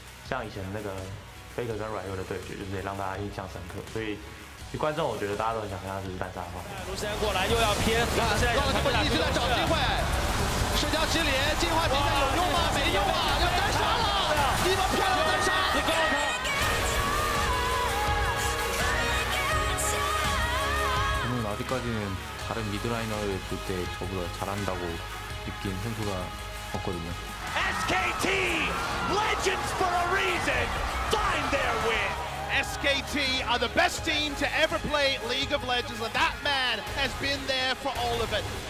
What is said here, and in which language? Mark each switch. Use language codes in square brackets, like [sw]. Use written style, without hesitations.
[zh] 像以前那个FLICKR跟软优的对决，就是也让大家印象深刻，所以观众我觉得大家都很想看到就是单杀的画面。卢森过来又要偏，现在一直在找机会，社交之脸进化点有用吗？没用啊，要单杀了，一波漂亮单杀。 [ko] 저는 아직까지는 다른 미드라이너를 볼 때 저보다 잘한다고 느낀 선수가 없거든요. [en] SKT, legends for a reason, find their win. SKT are the best team to ever play League of Legends, and that man has been there for all of it.